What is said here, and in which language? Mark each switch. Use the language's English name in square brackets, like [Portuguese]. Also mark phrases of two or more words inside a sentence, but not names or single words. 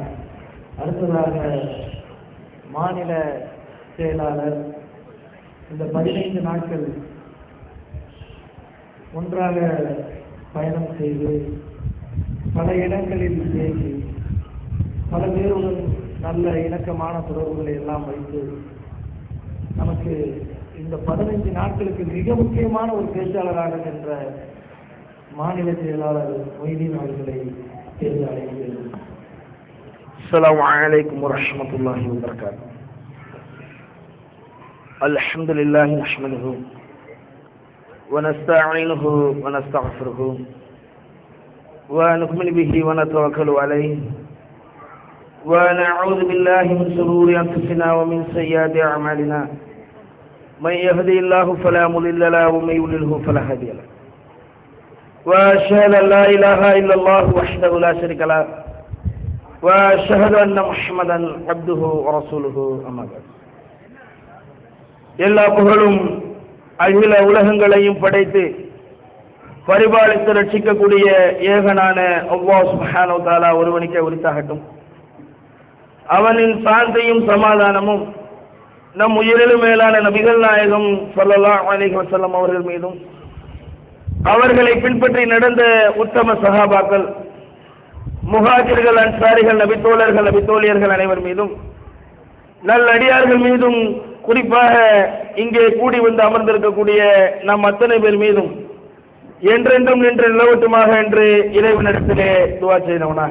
[Tamil] அடுத்ததாக மாநில செயலாளர் இந்த 15 நாட்கள் ஒன்றாக பயணம் செய்து பல இடங்களில் பேசி பல பேருடன் நல்ல இணக்கமான தொடர்புகளை எல்லாம் வைத்து நமக்கு இந்த 15 நாட்களுக்கு மிக முக்கியமான ஒரு பேச்சாளராக சென்ற மாநில செயலாளர் மொய்தீன் அவர்களை தேர்ந்து அழைக்கிறேன். [Arabic] السلام عليكم ورحمة الله وبركاته. الحمد لله نحمده ونستعينه ونستغفره ونؤمن به ونتوكل عليه ونعوذ بالله من شرور أنفسنا ومن سيئات أعمالنا. من يهدي الله فلا مضل له ومن يضلل فلا هادي له. وأشهد أن لا إله إلا الله وحده لا شريك له وأشهد أن محمدا عبده ورسوله. أما بعد. [Tamil] எல்லா புகழும் அகில உலகங்களையும் படைத்து பரிபாலித்து ரட்சிக்கக்கூடிய ஏகனான அல்லாஹ் [Arabic] سبحانه وتعالى [Tamil] ஒருவனுக்கே உரித்தாகட்டும். அவனின் சாந்தியும் சமாதானமும் நம் உயிரிலும் மேலான நபிகள் நாயகம் [Arabic] صلى الله عليه وسلم [Tamil] அவர்கள் மீதும் அவர்களை பின்பற்றி நடந்த உத்தம சஹாபாக்கள், முஹாஜிர்கள், அன்சாரிகள், நபித்தோழர்கள், நபித்தோழியர்கள் அனைவர் மீதும், நல்லடியார்கள் மீதும், குறிப்பாக இங்கே கூடி வந்து அமர்ந்திருக்கக்கூடிய நம் அத்தனை பேர் மீதும் என்றென்றும் நின்று நிலவட்டுமாக என்று இறைவனிடத்திலே துஆ செய்தவனாக.